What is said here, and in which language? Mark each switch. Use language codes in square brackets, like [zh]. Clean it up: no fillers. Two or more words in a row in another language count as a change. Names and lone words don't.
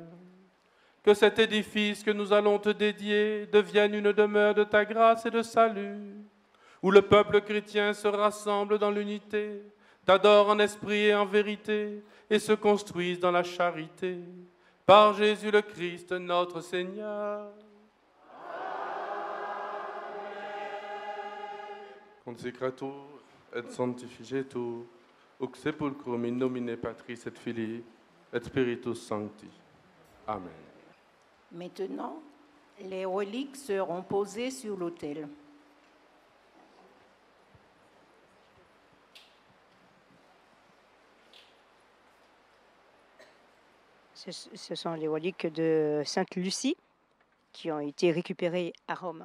[fr] Que cet édifice que nous allons te dédier devienne une demeure de ta grâce et de salut, où le peuple chrétien se rassemble dans l'unité, t'adore en esprit et en vérité, et se construise dans la charité. Par Jésus le Christ, notre Seigneur. [la] Consecratur et sanctificetur, ux sepulchrum in nomine Patris et Filii et Spiritus Sancti. Amen. [fr] Maintenant, les reliques seront posées sur l'autel. Ce sont les reliques de Sainte Lucie qui ont été récupérées à Rome.